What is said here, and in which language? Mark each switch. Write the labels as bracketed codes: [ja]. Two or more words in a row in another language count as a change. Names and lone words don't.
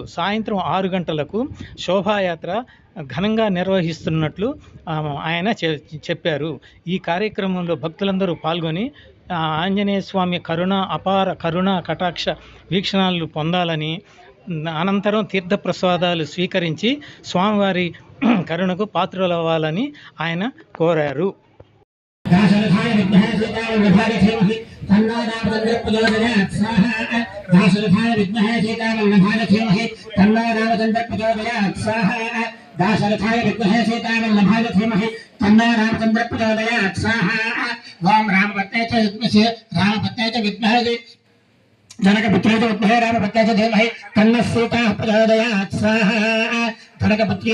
[te] సాయంత్రం 6 గంటలకు శోభాయాత్ర ఘనంగా నిర్వహిస్తున్నట్లు ఆయన చెప్పారు. ఈ కార్యక్రమంలో భక్తులందరూ పాల్గొని ఆంజనేయ స్వామి అపార కరుణ కటాక్ష వీక్షణాలు పొందాలని, అనంతరం తీర్థప్రసాదాలు స్వీకరించి స్వామివారి కరుణకు పాత్రులవ్వాలని ఆయన కోరారు. [sa] दाशरथाय विद्महे सीतावल्लभाय धीमहि तन्नो रामचन्द्रः प्रचोदयात् स्वाहा दाशरथाय विद्महे सीतावल्लभाय धीमहि तन्नो रामचन्द्रः प्रचोदयात् स्वाहा दाशरथाय विद्महे सीतावल्लभाय धीमहि तन्नो रामचन्द्रः प्रचोदयात् स्वाहा ओम रामपत्न्यै च विद्महे जनकपुत्र्यै च विद्महे रामपत्न्यै च धीमहि तन्नः सीता प्रचोदयात् स्वाहा जनकपुत्र्यै